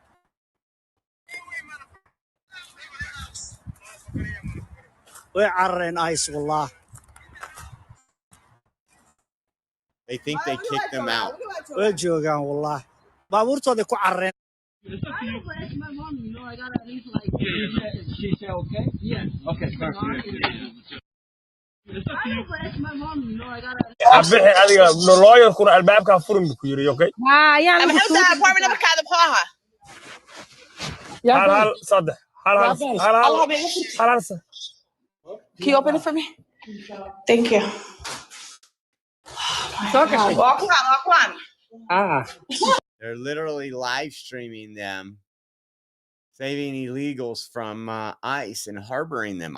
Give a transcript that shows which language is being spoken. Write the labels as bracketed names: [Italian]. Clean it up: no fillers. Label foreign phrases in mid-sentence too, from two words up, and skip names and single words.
[English] They think they kicked them out. She said okay? Yes. Okay, perfect. [Somali] adiga lawyer-kuna albaabkaa furin ku yiri, [English] okay? I'm outside apartment number kind of paha. [Somali] hal saddex hal [English] Can you open it for me? Thank you. Walk on. They're literally live streaming them, saving illegals from ICE and harboring them.